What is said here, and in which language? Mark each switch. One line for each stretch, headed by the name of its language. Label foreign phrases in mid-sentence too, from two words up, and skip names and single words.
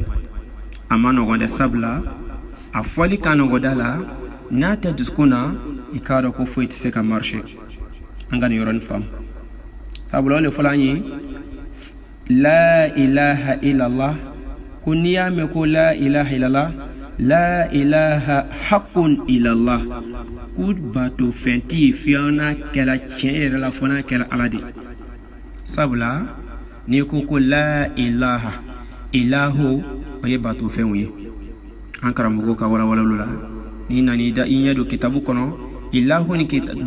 Bambara: A ma nɔgɔn dɛ, sabula a fɔli ka nɔgɔ da la n'a tɛ dusukun na i k'a dɔn ko foyi tɛ se ka marché an ka nin yɔrɔnin faamu sabula o le fɔla an ye
Arabic: لا إله إلا الله
Bambara: ko n'i y'a mɛn ko
Arabic: لا إله إلا الله لا إله حقا إلا الله
Bambara: ko bato fɛn tɛ yen fiyɛ n'a kɛla tiɲɛ yɛrɛ la fo n'a kɛla ala de sabula n'i ko ko
Arabic: لا إله إله
Bambara: o ye bato fɛnw ye an karamɔgɔ ka walawalalu la ni nani da i ɲɛ don kitabu kɔnɔ ilahu ni